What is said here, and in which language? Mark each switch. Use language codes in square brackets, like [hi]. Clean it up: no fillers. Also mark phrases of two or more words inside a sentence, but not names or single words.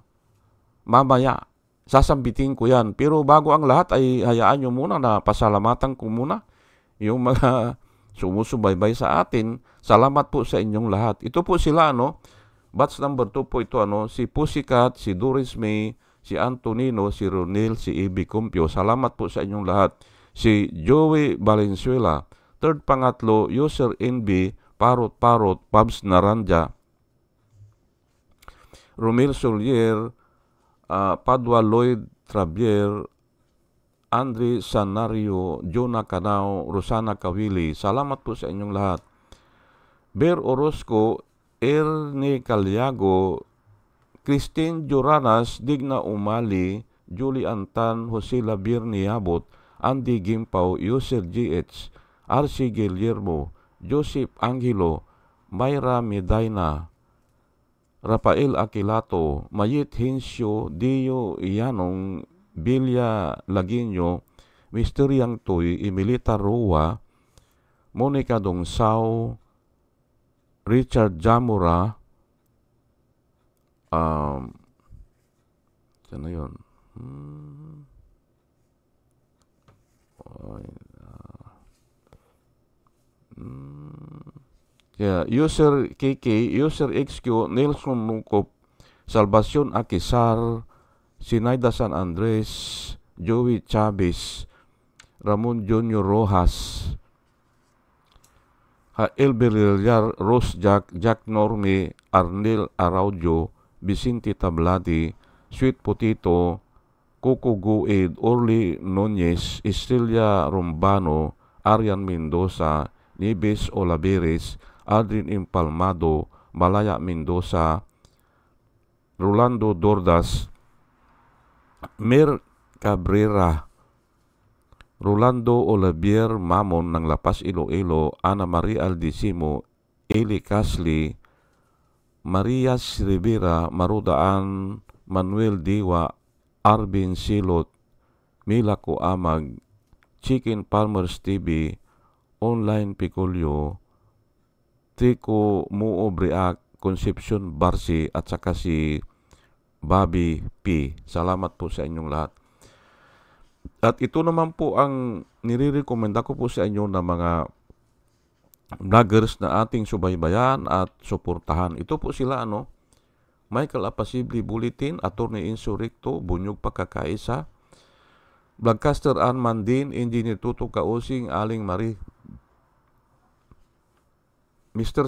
[tl] Mamaya, sasambitin ko yan. Pero bago ang lahat ay hayaan nyo muna na pasalamatan ko muna yung mga sumusubaybay sa atin. Salamat po sa inyong lahat. Ito po sila, batch number 2 po ito, si Pussycat, si Doris May, si Antonino, si Ronel, si Ibi Cumpio. Salamat po sa inyong lahat. Si Joey Valenzuela. Third pangatlo, User NB, Parot, Pabs Naranja, Romel Solier, Padua Lloyd Travier, Andre Sanario, Jonah Canao, Rosana Kawili. Salamat po sa inyong lahat. Ber Orozco, Ernie Caliago, Christine Joranas, Digna Umali, Julie Antan, Jose Labir Niabot, Andy Gimpaw, User GH, R.C. Guillermo, Joseph Angelo, Mayra Medina, Rafael Aquilato, Mayit Hinsyo, Dio Ianong, Bilya Laguinyo, Mysteriang Toy, Emilita Roa, Monica Dongsao, Richard Jamura, saan na yun? User KK, User XQ, Nelson Lungkop, Salvacion Akisar, Sinaida San Andres, Joey Chavez, Ramon Junior Rojas, Elber Villar, Rose Jack Norme, Arnel Araujo, Vicente Tablati, Sweet Potato, Coco Gued, Orly Nunez, Estrella Rombano, Arian Mendoza, Nieves Olaveres, Adrin Impalmado, Malaya Mendoza, Rolando Dordas, Mer Cabrera, Rolando Olavier Mamon ng Lapas Iloilo, Ana Maria Aldisimo, Eli Casli, Maria Rivera, Marudaan, Manuel Diwa, Arvin Silot, Mila Coamag, Chicken Palmer's TV, Online Picolio, Trico Muo Briac, Concepcion Barsi, at saka si Bobby P. Salamat po sa inyong lahat. At ito naman po ang nire-recommenda ko po sa inyo na mga vloggers na ating subaybayan at suportahan. Ito po sila, Michael Apasibli Bulletin, Attorney Insurrecto, Bunyog Pagkakaisa, Vlogcaster Arman Din, Engineer Tuto Kausing, Aling Marie, Mr.